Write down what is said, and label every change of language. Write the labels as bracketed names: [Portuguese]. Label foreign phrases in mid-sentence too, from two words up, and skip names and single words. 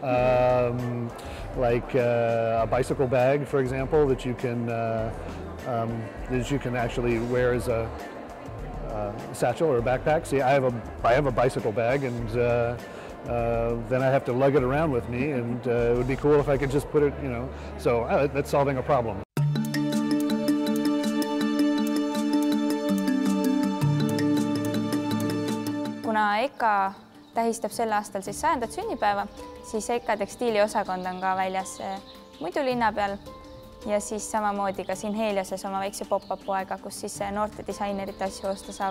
[English] Like a bicycle bag, for example, that you can actually wear as a satchel or a backpack. See, I have a bicycle bag, and then I have to lug it around with me, and it would be cool if I could just put it, so that's solving a problem. [Estonian] Kuna ikka tähistab sel aastal siis 100. sünnipäeva, siis ikka tekstiiliosakond on ka väljas muidu linna peal. Ja siis samamoodi ka siin Helioses oma väikse pop-up poega, kus siis noorte disainerite asju osta saab.